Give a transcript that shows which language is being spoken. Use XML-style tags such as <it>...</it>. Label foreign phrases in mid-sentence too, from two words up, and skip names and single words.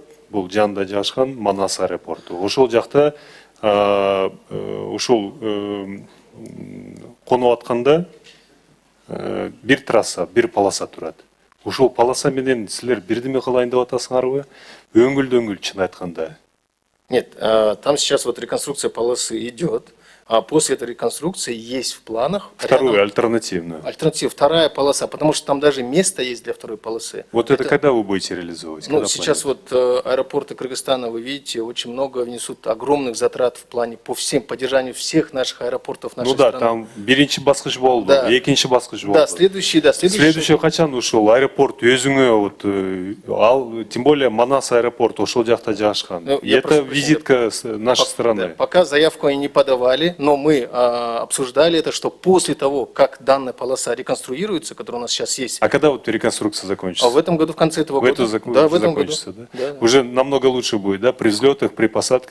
<ky>Бул жанында жайгашкан Манас аэропорту. Ошол жакта ушул конуп атканда бир трасса, бир полоса турат. Ушул полоса менен силер бирдеме кылайын деп атасыңарбы? Өңүл-дөңүл чын айтканда.</ky> <ru>Нет, там сейчас вот реконструкция полосы идет, а после этой реконструкции есть в планах Вторую, альтернативную. альтернатива, вторая полоса, потому что там даже место есть для второй полосы. Вот это когда вы будете реализовывать? Ну, сейчас вот аэропорты Кыргызстана, вы видите, очень много внесут огромных затрат в плане по всем поддержанию всех наших аэропортов нашей страны. страны.</ru> <ky>Там биринчи баскыч болду, да. экинчи баскыч болду.</ky> <ru>Да, следующий</ru> <ky>качан ушул аэропорт өзүңө</ky> <ru>вот тем более</ru> <ky>Манас аэропорт ошол жакта жайгашкан.</ky> <ru>Ну, это визитка нашей страны. Да, пока заявку они не подавали, но мы обсуждали это, что после того, как данная полоса реконструируется, которая у нас сейчас есть. А когда вот реконструкция закончится? А в этом году, в конце этого года. Да, в этом закончится, году. Да? Да. Уже намного лучше будет, да, при взлетах, при посадках.</ru>